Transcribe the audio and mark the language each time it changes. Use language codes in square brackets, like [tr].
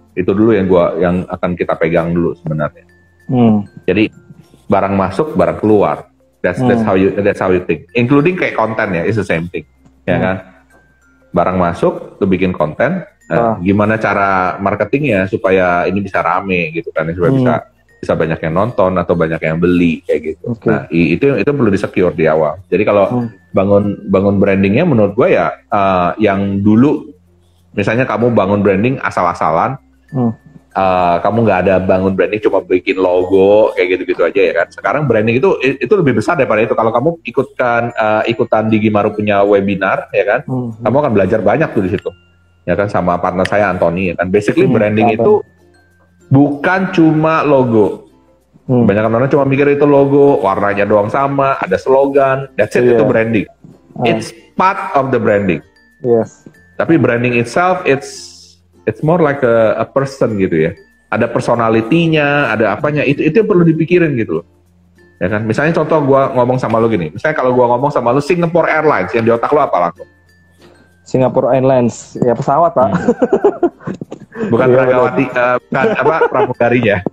[id] Itu dulu yang akan kita pegang dulu sebenarnya. Jadi barang masuk, barang keluar. [en] That's how you think. Including [id] kayak konten ya, [en] it's the same thing, [id] ya kan? Barang masuk, lu bikin konten. Gimana cara marketingnya supaya ini bisa rame gitu kan? Supaya bisa banyak yang nonton atau banyak yang beli kayak gitu. Nah itu perlu di-secure di awal. Jadi kalau bangun brandingnya, menurut gue ya yang dulu misalnya kamu bangun branding asal-asalan. Kamu nggak ada bangun branding, cuma bikin logo kayak gitu-gitu aja ya kan. Sekarang branding itu lebih besar daripada itu. Kalau kamu ikutan Digimaru punya webinar ya kan, kamu akan belajar banyak tuh di situ ya kan, sama partner saya Anthony ya kan. Basically branding itu bukan cuma logo. Banyak orang cuma mikir itu logo, warnanya doang sama, ada slogan, [en] that's it, [id] itu branding. [en] It's part of the branding. Yes. [id] Tapi [en] branding itself, it's It's more like a person [id] gitu ya. Ada personality-nya, ada apanya. Itu yang perlu dipikirin gitu loh. Ya kan? Misalnya contoh gue ngomong sama lo gini. Misalnya kalau gue ngomong sama lo Singapore Airlines, yang di otak lo apa langsung? Singapore Airlines, ya pesawat Pak. Bukan Ragawati, bukan apa pramugarinya.